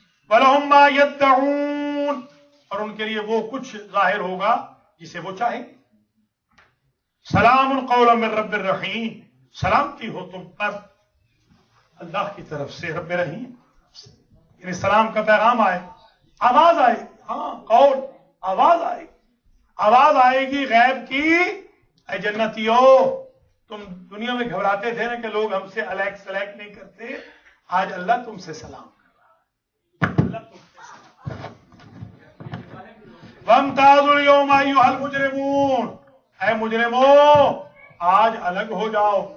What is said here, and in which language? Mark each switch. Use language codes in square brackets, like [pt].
[ar] وَلَهُمْ مَا يَدَّعُونَ، [ur] اور ان کے لیے وہ کچھ ظاہر ہوگا جسے وہ چاہیں. [ar] سلام قولا من رب الرحیم، [ur] سلامتی ہو تم پر اللہ کی طرف سے رب رحیم، یعنی سلام کا پیغام آئے، آواز آئے. ہاں قول، آواز آئے گی غیب کی. اے جنتیو، تم دنیا میں گھبراتے تھے نا کہ لوگ ہم سے الیک سلیک نہیں کرتے، آج اللہ تم سے سلام کر رہا ہے. اللہ تم سے سلام. [ar] وَامْتَازُوا الْيَوْمَ أَيُّهَا الْمُجْرِمُونَ، [ur] اے مجرمو آج الگ ہو جاؤ.